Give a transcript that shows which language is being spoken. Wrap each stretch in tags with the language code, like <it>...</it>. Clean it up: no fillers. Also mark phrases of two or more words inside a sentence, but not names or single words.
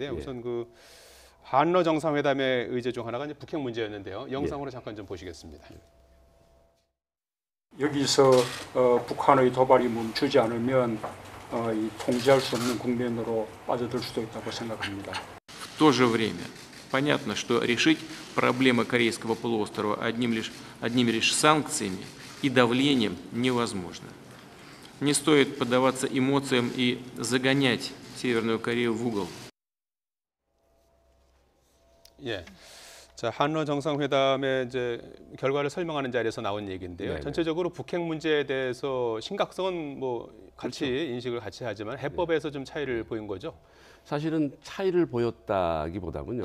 <ko>예. 우선 그 한러 정상회담의 의제 중 하나가 이제 북핵 문제였는데요. 영상으로 잠깐 좀 보시겠습니다. 여기서 북한의 도발이 멈추지 않으면 이 통제할 수 없는 국면으로 빠져들 수도 있다고 생각합니다.</ko> <ru>В то же время понятно, что решить проблемы Корейского полуострова одними лишь санкциями и давлением невозможно. Не стоит поддаваться эмоциям и загонять Северную Корею в угол.</ru> <ko>예. 자, 한러 정상회담의 이제 결과를 설명하는 자리에서 나온 얘기인데요. 네네. 전체적으로 북핵 문제에 대해서 심각성은 뭐 같이 인식을 같이 하지만 해법에서 좀 차이를 보인 거죠. 사실은 차이를 보였다기보다는요.</ko>